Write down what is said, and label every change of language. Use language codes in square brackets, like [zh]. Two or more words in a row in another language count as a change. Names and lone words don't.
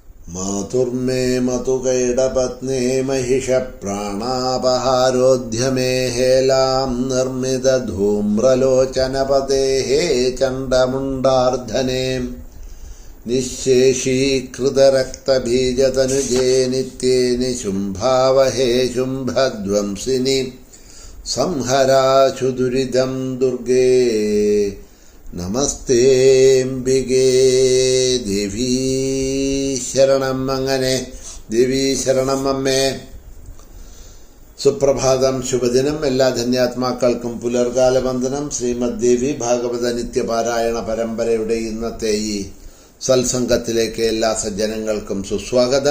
[sa] മാതുർമേ മതുകൈടപത്നേ महिषप्राणापहारोऽध्यमे हेलां निर्मितधूम्रलोचनपतेः चण्डमुण्डार्धने निःशेषीकृतरक्तबीजतनुजे नित्ये निशुम्भावहे शुम्भध्वंसिनि संहराशु दुरिदं दुर्गे നമസ്തേംബികേ ദേവീ ശരണം. [ml] അങ്ങനെ ദേവീ ശരണം അമ്മേ. സുപ്രഭാതം, ശുഭദിനം. എല്ലാ ധന്യാത്മാക്കൾക്കും പുലർകാല വന്ദനം. ശ്രീമദ് ദേവി ഭാഗവത നിത്യപാരായണ പരമ്പരയുടെ ഇന്നത്തെ ഈ സത്സംഗത്തിലേക്ക് എല്ലാ സജ്ജനങ്ങൾക്കും സുസ്വാഗതം.